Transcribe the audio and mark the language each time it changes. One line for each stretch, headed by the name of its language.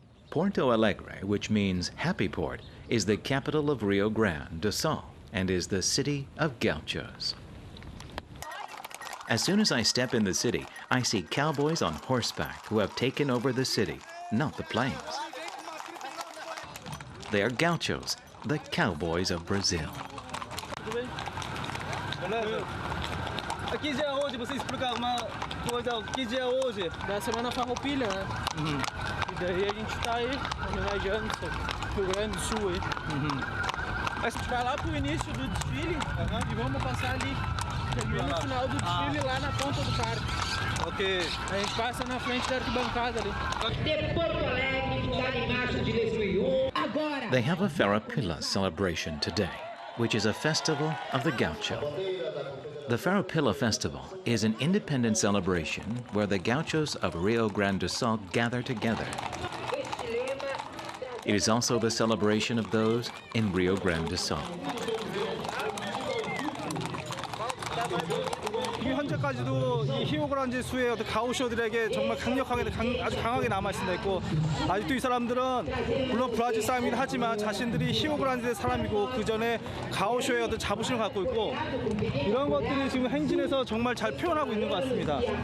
English: Porto Alegre, which means happy port, is the capital of Rio Grande do Sul and is the city of gauchos. As soon as I step in the city, I see cowboys on horseback who have taken over the city, not the plains. They are gauchos, the Cowboys of Brazil.
Portuguese: Aqui dia é hoje, você explicar uma coisa, que dia é hoje? Da semana farroupilha, né? E daí a gente tá aí, homenageando o Rio Grande do Sul aí. A gente vai lá pro início do desfile e vamos passar ali. Termina no final do desfile lá na ponta do parque. Ok. A gente passa na frente da arquibancada ali.
English: They have a Farroupilha celebration today, which is a festival of the gaucho. The Farroupilha Festival is an independent celebration where the gauchos of Rio Grande do Sul gather together. It is also the celebration of those in Rio Grande do Sul.
Korean: 현재까지도 이 히오그란지 수의 어떤 가우쇼들에게 정말 아주 강하게 남아있습니다. 있고 아직도 이 사람들은 물론 브라질 사람이긴 하지만 자신들이 히오그란지의 사람이고 그 전에 가우쇼의 어떤 자부심을 갖고 있고 이런 것들이 지금 행진에서 정말 잘 표현하고 있는 것 같습니다.